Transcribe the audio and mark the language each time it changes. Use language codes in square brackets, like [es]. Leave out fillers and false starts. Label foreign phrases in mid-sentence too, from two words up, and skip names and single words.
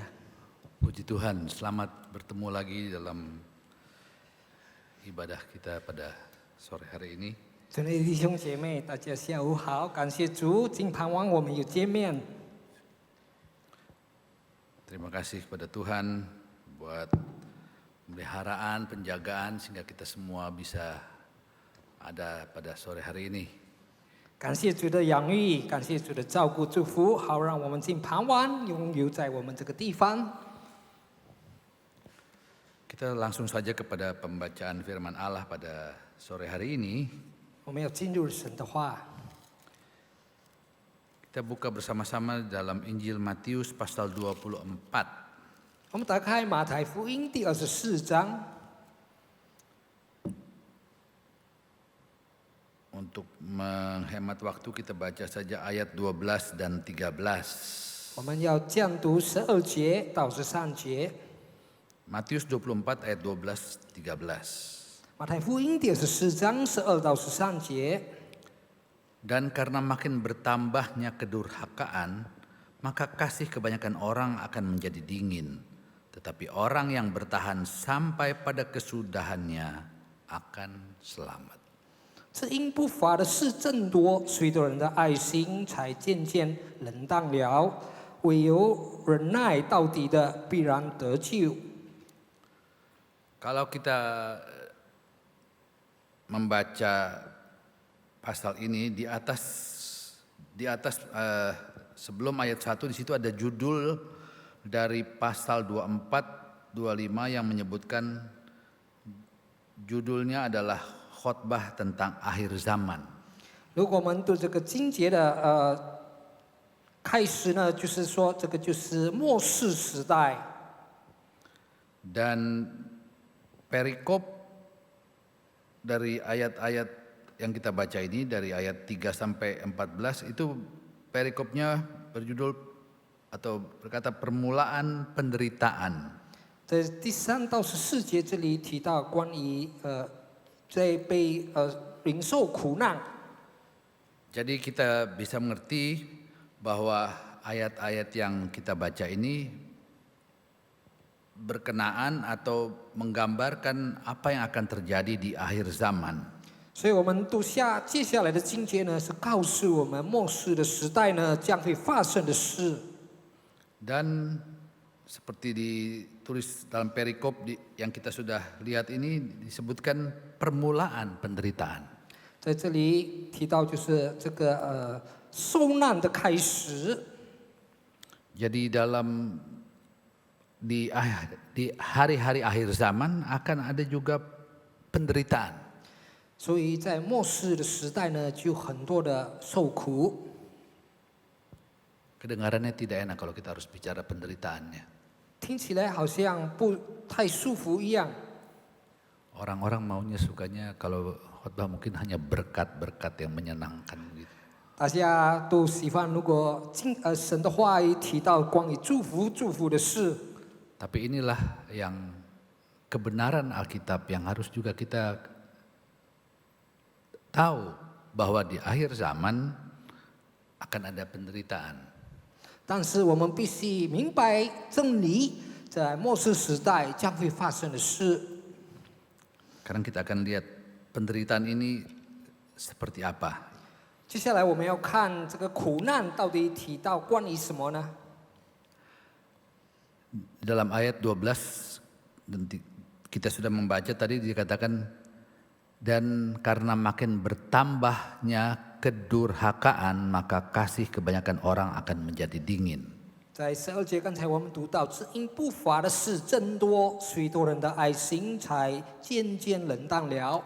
[id] Puji Tuhan, selamat bertemu lagi dalam ibadah kita pada sore hari ini. [zh] 亲爱的弟兄姐妹，大家下午好，感谢主，今盼望我们有见面。 [id] Terima kasih kepada Tuhan buat pemeliharaan, penjagaan sehingga kita semua bisa ada pada sore hari ini. [zh] 感谢主的养育，感谢主的照顾祝福，好让我们今傍晚拥有在我们这个地方。 [id] Kita langsung saja kepada pembacaan firman Allah pada sore hari ini. [zh] 我们要进入神的话。 [id] Kita buka bersama-sama dalam Injil Matius pasal 24. [zh] 我们打开马太福音第24章。 [id] Untuk menghemat waktu kita baca saja ayat 12 dan 13. [zh] 我们要讲读12节到13节。 [id] Matius 24 ayat 12 13. [zh] 马太福音第24章12到13节。 [id] Dan karena makin bertambahnya kedurhakaan, maka kasih kebanyakan orang akan menjadi dingin. tetapi orang yang bertahan sampai pada kesudahannya akan selamat. [zh] 这因不法的事增多，许多人的爱心才渐渐冷淡了。唯有忍耐到底的，必然得救。 [id] Kalau kita membaca pasal ini di atas sebelum ayat 1 di situ ada judul dari pasal 24 25 yang menyebutkan judulnya adalah khotbah tentang akhir zaman. [zh] 如果我们对这个经节的开始呢，就是说这个就是末世时代。 [id] Dan perikop dari ayat-ayat yang kita baca ini dari ayat 3 sampai 14 itu perikopnya berjudul atau berkata permulaan penderitaan. [zh] 在第3到14节这里提到关于在被领受苦难。 [id] Jadi kita bisa mengerti bahwa ayat-ayat yang kita baca ini berkenaan atau menggambarkan apa yang akan terjadi di akhir zaman. [zh] 所以我们读接下来的经节呢，是告诉我们末世的时代呢将会发生的事。 [id] Dan seperti ditulis dalam perikop yang kita sudah lihat ini disebutkan permulaan penderitaan. [zh] 在这里提到就是这个受难的开始。 [id] Jadi di hari-hari akhir zaman akan ada juga penderitaan. [zh] 所以在末世的时代呢，就很多的受苦。 [id] Kedengarannya tidak enak kalau kita harus bicara penderitaannya. [zh] 听起来好像不太舒服一样。 [id] Orang-orang maunya sukanya kalau khotbah mungkin hanya berkat-berkat yang menyenangkan gitu. [zh] 大家都喜欢，如果神的话语提到关于祝福的事。 [id] Tapi inilah yang kebenaran Alkitab yang harus juga kita tahu bahwa di akhir zaman akan ada penderitaan. [zh] 但是我们必须明白真理，在末世时代将会发生的事。 [id] Sekarang kita akan lihat penderitaan ini seperti apa. [zh] 接下来我们要看这个苦难到底提到关于什么呢？ [id] Dalam ayat 12 kita sudah membaca tadi dikatakan dan karena makin bertambahnya kedurhakaan maka kasih kebanyakan orang akan menjadi dingin. [zh] 在12节，刚才我们读到，只因不法的事增多，许多人的爱心才渐渐冷淡了。